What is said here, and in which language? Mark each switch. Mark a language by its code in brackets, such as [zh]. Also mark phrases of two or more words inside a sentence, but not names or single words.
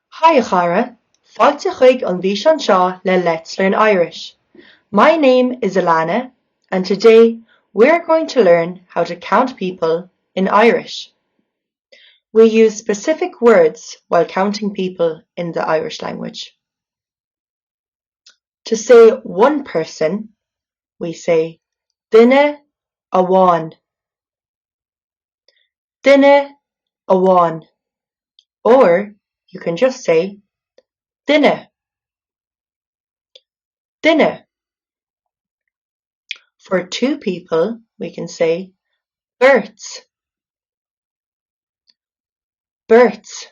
[ga] Hi Ochara, fáilte chuig an bhíseán seo le Let's Learn Irish. [en] My name is Alana, and today we're going to learn how to count people in Irish. We use specific words while counting people in the Irish language. To say one person, we say [ga] duine amháin. Duine amháin. [en] Or you can just say duine. [ga] Duine. [en] For two people, we can say beirt. [ga] Beirt.